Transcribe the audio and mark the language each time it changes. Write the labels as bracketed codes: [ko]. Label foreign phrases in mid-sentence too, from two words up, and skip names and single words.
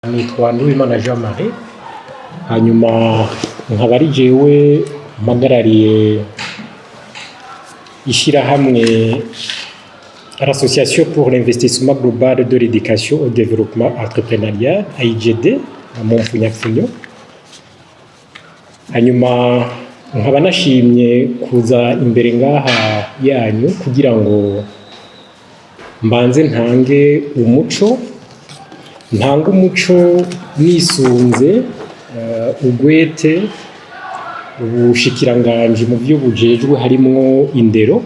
[rn] Nitwa Nduwimana Jean Marie, hanyuma nkaba ari jewe mpagarariye ishyirahamwe l'Association pour l'investissement global de l'éducation au développement entrepreneurial AIGD mu mfunyapfunyo. Hanyuma nkaba nashimye kuza imbere ngaha yanyu kugira ngo mbanze ntange umuco nisunze ugwete ubushikiranganje mu byo bujejwe harimwo indero.